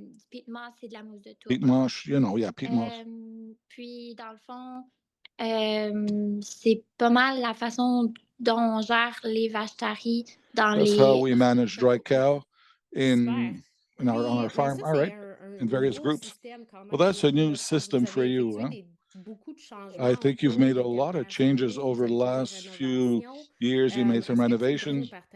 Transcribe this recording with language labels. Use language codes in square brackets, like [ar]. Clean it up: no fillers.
[en] Peat moss, you know, yeah, peat moss. [fr] Puis, dans le fond, c'est pas mal la façon dont on gère les vaches taries dans [en] That's [fr] les... [en] how we manage dry cow on our farm, all right, in various groups. Well, that's a new system for you, huh? I think you've made a lot of changes over the last few years. You made some renovations.